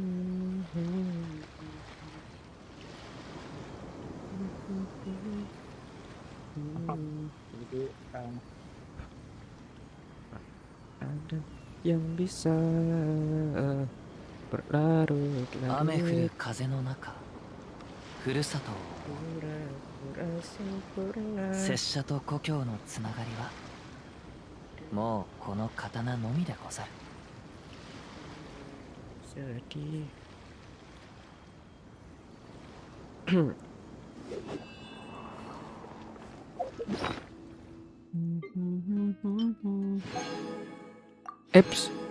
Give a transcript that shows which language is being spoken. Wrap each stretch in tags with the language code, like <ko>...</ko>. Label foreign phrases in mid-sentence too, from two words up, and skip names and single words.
<id>Ada yang bisa berlarut larut.</id> <ja>雨降る風の中ふるさとを拙者と故郷のつながりはもうこの刀のみでござる。</ja> <id>Sedih. Eps.</id>